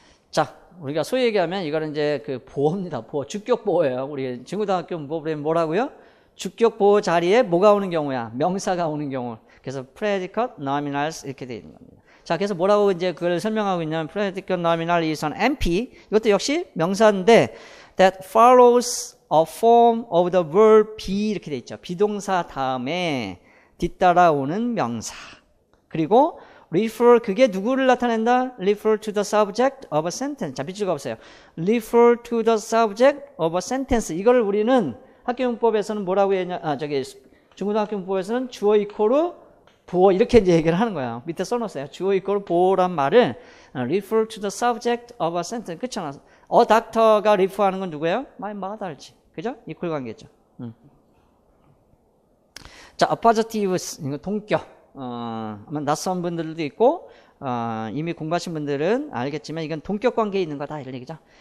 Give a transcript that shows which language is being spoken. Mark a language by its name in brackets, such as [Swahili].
[Korean] 자, 우리가 소위 얘기하면 이거는 이제 그 보호입니다. 보호, 주격 보호예요. 우리 중고등학교 뭐라고요? 주격 보호 자리에 뭐가 오는 경우야? 명사가 오는 경우. 그래서 predicate nominals 이렇게 되어 있는 겁니다. 자, 그래서 뭐라고 이제 그걸 설명하고 있냐면 [English] predicate nominal is an NP. [Korean] 이것도 역시 명사인데 [English] that follows a form of the verb be [Korean] 이렇게 돼 있죠. 비동사 다음에 뒤따라오는 명사. 그리고 refer 그게 누구를 나타낸다? [English] refer to the subject of a sentence. [Korean] 자, 밑줄 그어보세요. [English] refer to the subject of a sentence. [Korean] 이걸 우리는 학교문법에서는 뭐라고 했냐? 중고등학교 문법에서는 주어 이코르 보호 이렇게 이제 얘기를 하는 거예요. 밑에 써놓으세요. 주어 이코르 보호란 말을 [English] refer to the subject of a sentence. [Korean] 그렇잖아. doctor가 refer하는 건 누구예요? My mother지. 그죠? 이퀄 관계죠. 자, appositives 이거 동격. 아마 낯선 분들도 있고 이미 공부하신 분들은 알겠지만 이건 동격 관계에 있는 거다 이런 얘기죠.